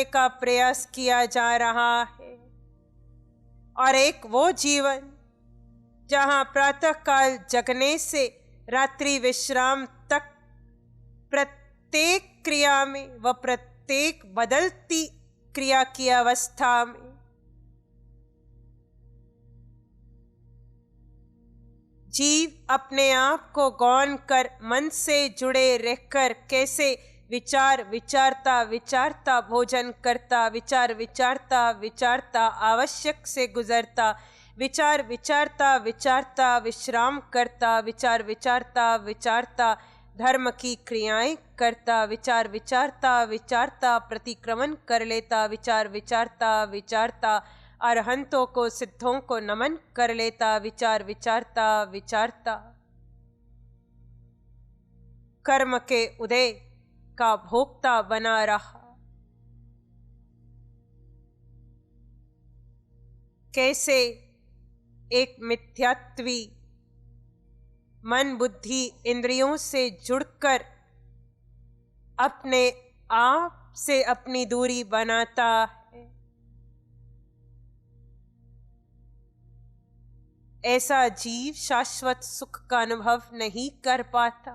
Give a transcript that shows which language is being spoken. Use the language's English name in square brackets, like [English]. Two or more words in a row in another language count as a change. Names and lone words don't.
[Hindi] का प्रयास किया जा रहा है, और एक वो जीवन जहां प्रातःकाल जगने से रात्रि विश्राम तक प्रत्येक क्रिया में व प्रत्येक बदलती क्रिया की अवस्था में जीव अपने आप को गौण कर मन से जुड़े रहकर कैसे विचार विचारता विचारता भोजन करता, विचार विचारता विचारता आवश्यक से गुजरता, विचार विचारता विचारता विश्राम करता, विचार विचारता विचारता धर्म की क्रियाएं करता, विचार विचारता विचारता प्रतिक्रमण कर लेता, विचार विचारता विचारता अरहंतों को, सिद्धों को नमन कर लेता, विचार विचारता विचारता कर्म के उदय का भोक्ता बना रहा। कैसे एक मिथ्यात्वी मन बुद्धि इंद्रियों से जुड़कर अपने आप से अपनी दूरी बनाता है, ऐसा जीव शाश्वत सुख का अनुभव नहीं कर पाता।